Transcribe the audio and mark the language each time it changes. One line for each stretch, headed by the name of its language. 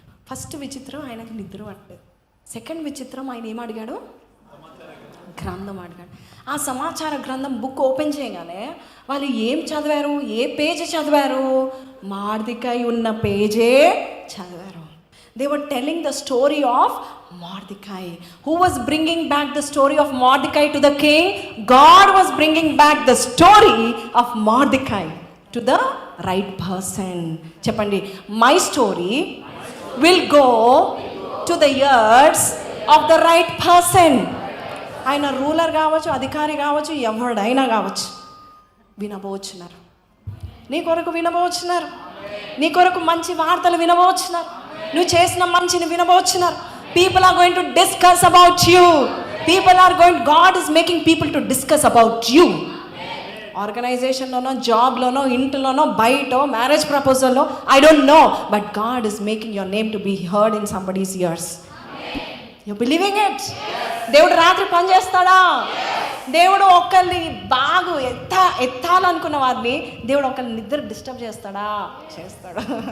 Telugu: First విచిత్రం ఆయనకి నిద్ర పట్టలేదు. సెకండ్ విచిత్రం ఆయన ఏం అడిగాడు? గ్రంథం అడిగాడు. ఆ సమాచార గ్రంథం బుక్ ఓపెన్ చేయగానే వాళ్ళు ఏం చదివారు? ఏ పేజీ చదివారు? మార్దికై ఉన్న పేజే చదివారు.
English: They were telling the story of Mordecai. Who was bringing back the story of Mordecai to the king? God was bringing back the story of Mordecai to the right person.
Telugu: Cheppandi,
English: my story will go to the ears of the right person.
Telugu: ఆయన ruler కావచ్చు, అధికారి కావచ్చు, ఎవడైనా కావచ్చు, వినబోచున్నారు. నీ కొరకు వినబోచున్నారు. నీ కొరకు మంచి వార్తలు వినబోచున్నారు. నువ్వు చేసిన మంచిని వినబోచున్నారు.
English: People are going to discuss about you. God is making people to discuss about you.
Telugu: ఆర్గనైజేషన్లోనో, జాబ్లోనో, ఇంట్లోనో, బయటో, marriage ప్రపోజల్లో,
English: I don't know, but god is making your name to be heard in somebody's ears. You believing it?
Telugu: దేవుడు రాత్రి పని చేస్తాడా? దేవుడు ఒకరిని బాగా ఎత్తాలనుకున్న వారిని దేవుడు ఒకరిని నిద్ర డిస్టర్బ్ చేస్తాడా? చేస్తాడు.